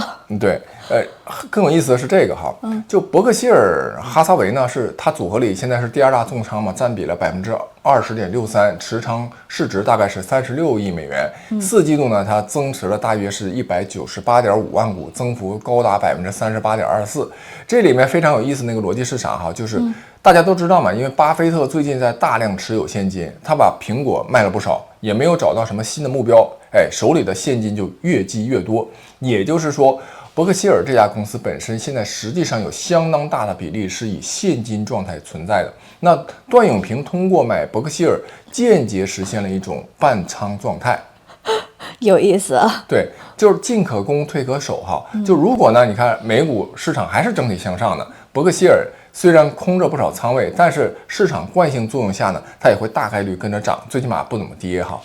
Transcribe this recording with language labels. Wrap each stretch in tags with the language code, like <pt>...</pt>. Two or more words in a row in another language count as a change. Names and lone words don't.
<zh>對，更有意思的是這個就伯克希爾哈撒韋呢，是他組合裡現在是第2大重倉佔比了20.63%，持倉市值大概是36億美元。4季度呢，他增持了大約是198.5萬股，增幅高達38.24%。這裡面非常有意思那個邏輯是啥就是大家都知道嘛，因為巴菲特最近在大量持有現金，他把蘋果賣了不少，也沒有找到什麼新的目標，手裡的現金就越積越多。也就是說，伯克希爾這家公司本身現在實際上有相當大的比例是以現金狀態存在的。那段永平通過買伯克希爾，間接實現了一種半倉狀態。有意思對，就是進可攻退可守就如果呢，你看美股市場還是整體向上的， 伯克希尔雖然空着不少倉位，但是市場慣性作用下呢，它也會大概率跟着漲，最起碼不怎麼跌哈。</zh>